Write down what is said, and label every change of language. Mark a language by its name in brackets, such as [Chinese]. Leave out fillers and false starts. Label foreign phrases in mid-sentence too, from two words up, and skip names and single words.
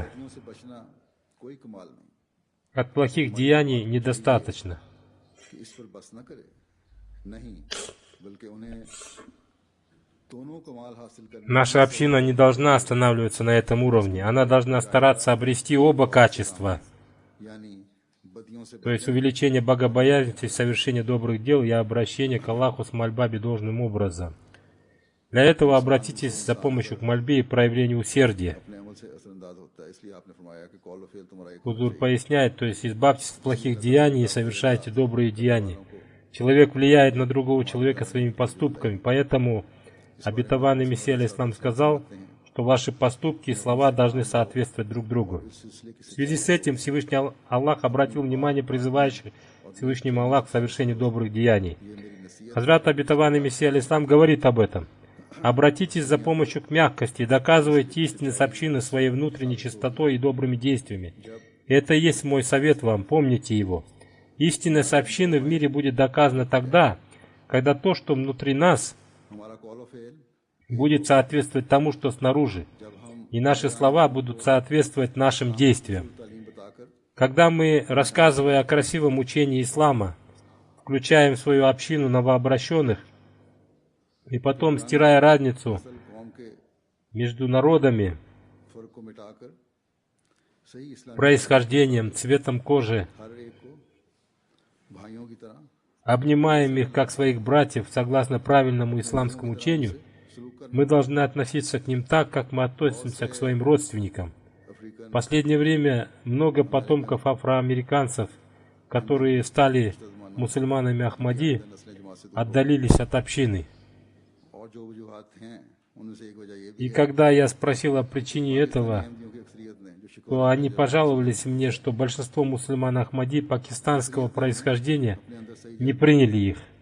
[Urdu] منہ سے بچنا کوئی کمال نہیں [Russian] от плохих деяний недостаточно. [Urdu] کہ اس پر بس نہ کرے، نہیں بلکہ انہیں دونوں کمال حاصل کرنے [Russian] Наша община не должна останавливаться на этом уровне. Она должна стараться обрести оба качества, [Urdu] یعنی بدیوں سے [Russian] то есть увеличение богобоязненности, совершение добрых дел и обращение к Аллаху с мольбами должным образом. Для этого обратитесь за помощью к мольбе и проявлению усердия. [Urdu] اپنے عمل سے اثرانداز ہوتا ہے۔ اس لیے آپ نے فرمایا کہ قول اور فعل تمہارا ایک [Russian] Хузур поясняет, то есть избавьтесь от плохих деяний и совершайте добрые деяния. Человек влияет на другого человека своими поступками, поэтому обетованный Мессия алейхиссалам сказал, что ваши поступки и слова должны соответствовать друг другу. В связи с этим Всевышний Аллах обратил внимание призывающих Всевышнему Аллаху к совершению добрых деяний. Хазрат обетованный Мессия алейхиссалам говорит об этом. Обратитесь за помощью к мягкости и доказывайте истинность общины своей внутренней чистотой и добрыми действиями. Это и есть мой совет вам, помните его. Истинность общины в мире будет доказана тогда, когда то, что внутри нас, [Urdu] ہمارا قول اور فعل [Russian] будет соответствовать тому, что снаружи, [Urdu] جب ہم [Russian] и наши слова будут соответствовать нашим действиям. [Urdu] تعلیم بتا کر [Russian] Когда мы, рассказывая о красивом учении ислама, включаем в свою общину новообращенных, и потом, стирая разницу [Urdu] قوم کے [Russian] между народами, [Urdu] فرق کو مٹا کر صحیح اسلام [Russian] происхождением, цветом кожи, [Urdu] ہر ایک کو بھائیوں کی طرح [Russian] обнимаем их как своих братьев согласно правильному исламскому учению, [Urdu] سلوک کر [Russian] мы должны относиться к ним так, как мы относимся к своим родственникам. [Urdu] अफ्रीकन [Russian] В последнее время много потомков афроамериканцев, которые стали мусульманами Ахмади, отдалились от общины. И когда я спросил о причине этого, то они пожаловались мне, что большинство мусульман Ахмади пакистанского происхождения не приняли их.